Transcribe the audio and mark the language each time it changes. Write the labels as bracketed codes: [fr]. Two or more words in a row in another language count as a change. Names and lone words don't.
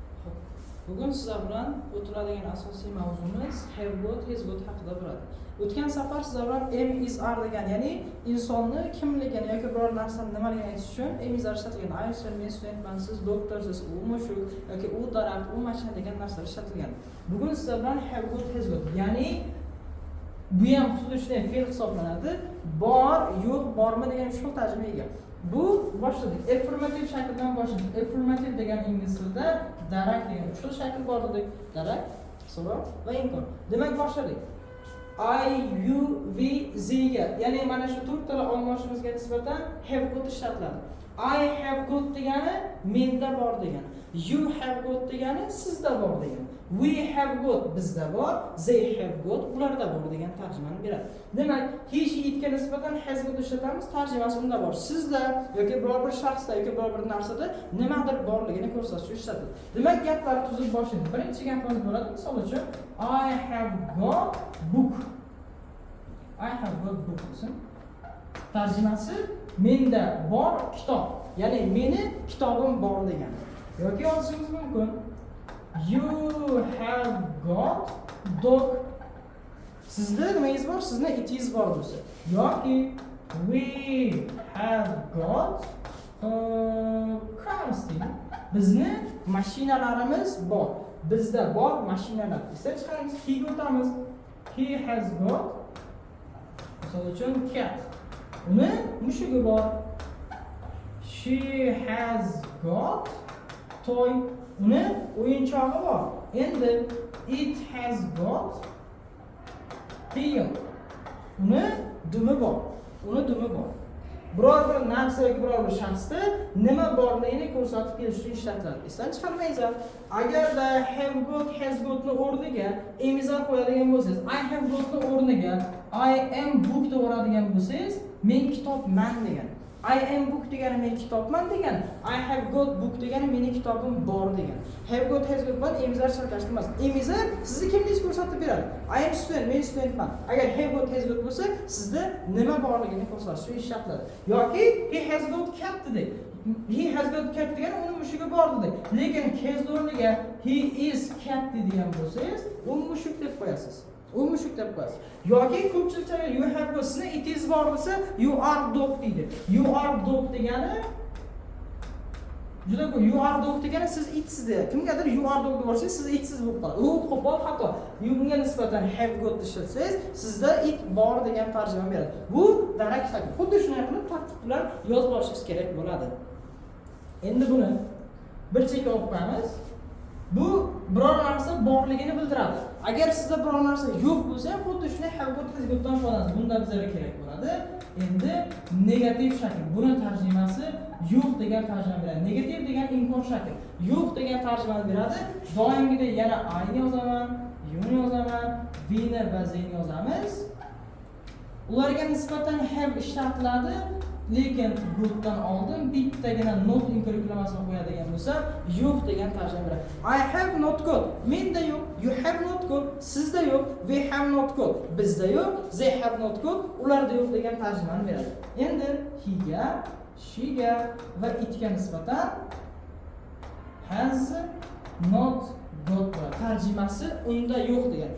[uz] Bugun sizlar bilan o'tiladigan asosiy mavzumiz [en] have got, has got [uz] haqida bo'ladi. O'tgan safar sizlar bilan [en] am is are [uz] degan, ya'ni insonni kimligini yoki biror narsani nimaligini aytish uchun [en] am is are [uz] ishlatilgan. [en] I student, [uz] men studentman, siz doktorsiz, u mushuk yoki u daraxt, u mashina degan narsalar ishlatilgan. Bugun sizlar bilan [en] have got, has got, [uz] ya'ni bu ham xuddi shunday fe'l hisoblanadi. Bor, yo'q, bormi degan shu tarjimaga. Bu boshladik. Affirmative shakl bilan boshladik. Affirmative degan ingliz tilida darak degan uch xil shakl bor dedik. Darak, so'roq va inkor. Demak boshladik. [en] I, you, we, they [uz] ga, ya'ni mana shu to'rt tala olmoshimizga nisbatan [en] have got [uz] ishlatiladi. [en] I have got [uz] degani menda bor degani. [en] You have got [uz] degani sizda bor degani. [en] We have got [uz] bizda bor, [en] they have got [uz] ularda bor degan tarjimani beradi. Demak, [en] he, she, [uz] itga nisbatan [en] has got [uz] ishlatamiz, tarjimasi unda bor. Sizda yoki biror bir shaxsda yoki biror bir narsada nimadir borligini ko'rsatish uchun ishlatiladi. Demak, gaplarni tuzib boshlaymiz. Birinchi gapimiz bo'ladi, misol uchun [en] I have got book. I have got book desin. [uz] Tarjimasi menda bor kitob. Ya'ni meni kitobim bor degani. Yoki yozishingiz mumkin. [en] You have got dog. [uz] Sizda nimangiz bor? Sizda itingiz bor bo'lsa. [en] Yoki we have got cars. [uz] Bizni mashinalarimiz bor. Bizda bor mashinalar. Ishlab chiqaramiz. He o'tamiz. [en] He has got, [uz] misol uchun cat. Uni mushugi bor. [en] She has got toy. [uz] Uni o'yinchog'i bor. Endi [en] it has got tail. [uz] Uni dumi bor. Uni dumi bor. Biror bir narsa yoki biror bir shaxsda nima borligini ko'rsatib berish uchun ishlatiladi. Esdan chiqarmaysizlar. Agarda [en] have got, has got [uz] ni o'rniga emizar qo'yadigan bo'lsangiz, [en] I have got [uz] ni o'rniga [en] I am book [uz] deb o'radigan bo'lsangiz, men kitobman degan. [en] I am book [uz] degani men kitobman degan. [en] I have got book [uz] degani meni kitobim bor degan. [en] Have got, has got [uz] bilan emizar chalkashtirmas. Emizar sizni kimligingizni ko'rsatib beradi. [en] I am student, [uz] men studentman. Agar [en] have got, has got [uz] bo'lsa, sizda nima borligini ko'rsatish uchun ishlatiladi. [en] Yoki he has got cat dedik. He has got cat [uz] degani uni mushugi bor dedik. Lekin has o'rniga [en] he is cat [uz] degan bo'lsangiz, u mushuk deb qo'yasiz. U mushuk deb qo'yasiz. Yoki ko'pchilikcha [en] you have got, [uz] sizda it is bor bo'lsa, [en] you are dog deydi. You are dog [uz] degani juda ko'p. [en] You are dog [uz] degani siz itsiz deydi. Kimgadir [en] you are dog [uz] deb borsangiz, siz itsiz bo'lib qoladi. U qo'pol xato. You bunga nisbatan [en] have got [uz] ishlatsangiz, sizda it bor degan tarjima beradi. Bu darak shakli. Xuddi shunday qilib tartib bilan yozib olishingiz kerak bo'ladi. Endi buni bir chekka olib qo'yamiz. Bu biror narsa borligini bildiradi. Agar sizda biror narsa yo'q bo'lsa, xuddi shunday [en] have got, has got [uz] dan foydalanasiz. Bunda bizga kerak bo'ladi. Endi negativ shakl. Buni tarjimasi yo'q degan tarjima beradi. Negativ degan inkor shakl. Yo'q degan tarjimani beradi. Doimgidek yana I ni yozaman, you ni yozaman, we ni va they ni yozamiz. Ularga nisbatan have ishlatiladi. Lekin go'tdan oldin bittagina not inkorreklamasini qo'yadigan bo'lsa, yo'q degan tarjima beradi. [en] I have not got. [uz] Menda yo'q. [en] You have not got. [uz] Sizda yo'q. [en] We have not got. [uz] Bizda yo'q. [en] They have not got. [uz] Ularda yo'q degan tarjimani beradi. Endi he ga, she ga va itga nisbatan [en] has not got [uz] tarjimasi unda yo'q degan.